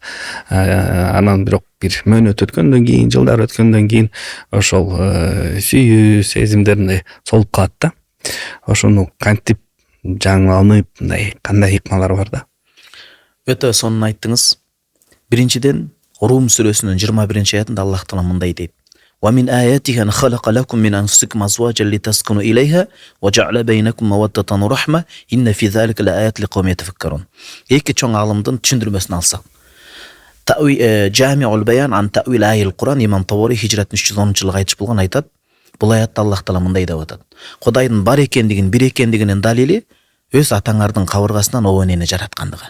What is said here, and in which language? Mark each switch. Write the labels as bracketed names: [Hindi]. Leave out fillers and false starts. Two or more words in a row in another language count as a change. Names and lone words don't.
[Kyrgyz] Анан бирок бир мөөнөт өткөндөн кийин, жылдар өткөндөн кийин ошол сүйүү сезимдер солуп калат да. Ошону кантип жаңыланып, мындай кандай ыкмалар бар да? Өтө сонун айттыңыз. Биринчиден Рум сүрөсүнүн 21-аятында Аллах Таала мындай дейт: [Arabic] "ومن آياته أن خلق لكم من أنفسكم أزواجا لتسكنوا إليها وجعل بينكم مودة ورحمة إن في ذلك لآيات لقوم يتفكرون." [Kyrgyz] Эки чоң алымдын түшүндүрмөсүн алсак, Жамиул Баян ан Ta'wil Ayil Qur'an Имам Табари хижрат 310-жылы айтыш болгон, айтат. Бул аятта Аллах Таала мындай деп атат: Кудайдын бар экендигин, бир экендигинин далили өз атаңардын кабыргасынан оо энени жараткандыгы.